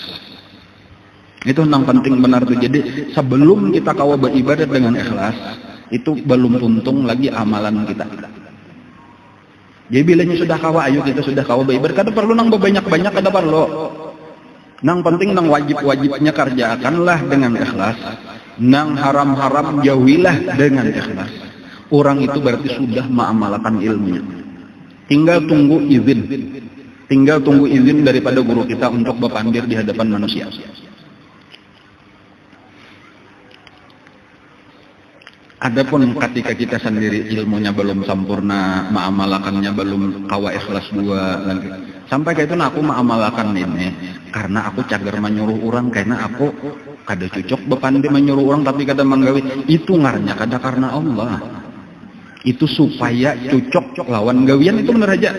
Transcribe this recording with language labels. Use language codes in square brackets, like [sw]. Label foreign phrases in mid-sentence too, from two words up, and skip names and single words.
[bjn] Itu nang penting benar tuh. Jadi sebelum kita kawa beribadah dengan ikhlas, itu belum untung lagi amalan kita. Jadi bilanya sudah kawa, ayo kita sudah kawa beribadah, kada perlu nang banyak-banyak, kada perlu. Nang penting nang wajib-wajibnya kerjakanlah dengan ikhlas. Nang haram-haram jauhilah dengan ikhlas. [id] Orang itu berarti sudah mengamalkan ilmunya. Tinggal tunggu izin. [bjn] Tinggal tunggu izin daripada guru kita untuk berpandir di hadapan manusia. Adapun ketika kita sendiri ilmunya belum sempurna, mengamalkannya belum kawa ikhlas dua lagi. Sampai kayak itu aku mengamalkan ini karena aku cager menyuruh orang, karena aku kada cocok bepandi menyuruh orang tapi kada menggawi. Itu ngarnya kada karena Allah. Itu supaya cocok lawan gawian, itu bener aja.